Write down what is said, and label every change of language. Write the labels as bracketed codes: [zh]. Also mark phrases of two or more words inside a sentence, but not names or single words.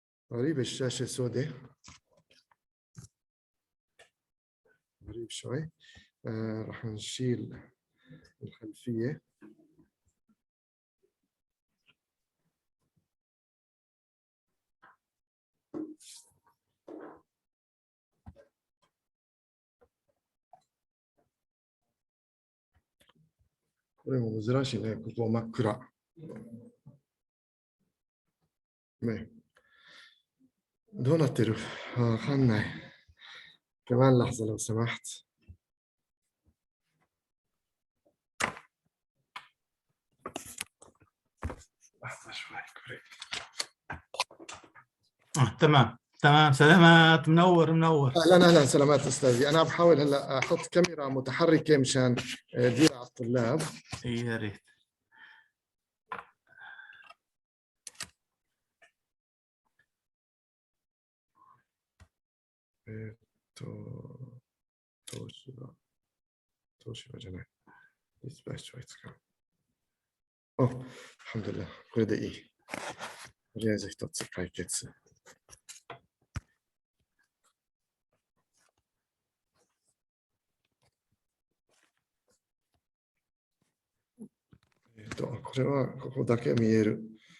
[ar] غريب الشاشة سوداء. غريب شوي. راح نشيل الخلفية. [ja] これも珍しいね、ここ真っ暗。ね。どうなってる？ [ar] わかんない。كمان لحظة لو سمحت. لحظة شوي كوري. تمام تمام. سلامات. منور منور. اهلا اهلا. سلامات استاذي. انا بحاول هلا احط كاميرا متحركة مشان دير على الطلاب. يا ريت. [ja] توشيبا じゃない。ディスプレイショイ使う。 [ar] お、الحمد لله。 [ja] これでいい。とりあえず一つ解決。これはここだけ見える。